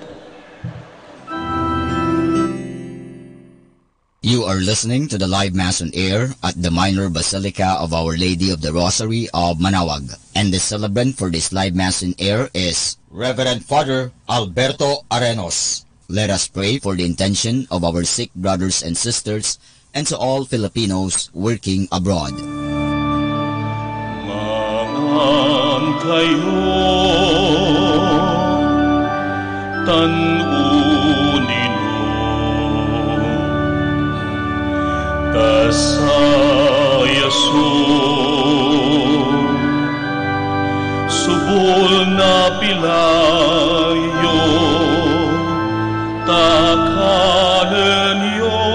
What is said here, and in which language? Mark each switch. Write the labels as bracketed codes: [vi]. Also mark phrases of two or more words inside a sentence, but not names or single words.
[en] You are listening to the live Mass on air at the Minor Basilica of Our Lady of the Rosary of Manaoag. And the celebrant for this live Mass on air is Reverend Father Alberto Arenos. Let us pray for the intention of our sick brothers and sisters and to all Filipinos working abroad. Kayo tanunino kasayaso subol na pilayo takalan yo